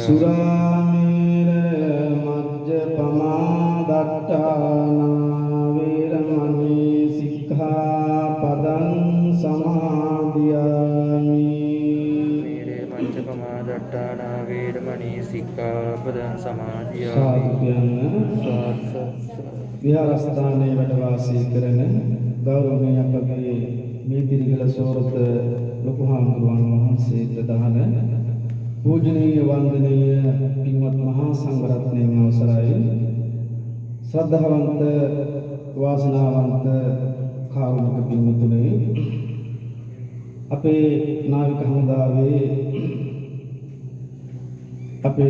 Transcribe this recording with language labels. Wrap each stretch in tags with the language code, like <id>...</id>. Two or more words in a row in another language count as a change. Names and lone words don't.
<pi>සුරාමේර මජ්ජපමා දට්ඨානා වේරමණී සික්ඛාපදං සමාදියාමි වේරේ මච්චපමා දට්ඨානා වේරමණී සික්ඛාපදං සමාදියාමි</pi> <si>සාදු කියන විහාරස්ථානයේ වැඩ වාසය කරන ගෞරවනීය අපගේ මේදිරිගල සෝරත ලොකු හාමුදුරුවන් වහන්සේ ප්‍රදාන පූජනීය වන්දනීය පින්වත් මහා සංඝරත්නයන් අවසරයි ශ්‍රද්ධාවන්ත වාසනාවන්ත කාරුණික පින්වතුනි අපේ නාවික හමුදාවේ අපේ</si>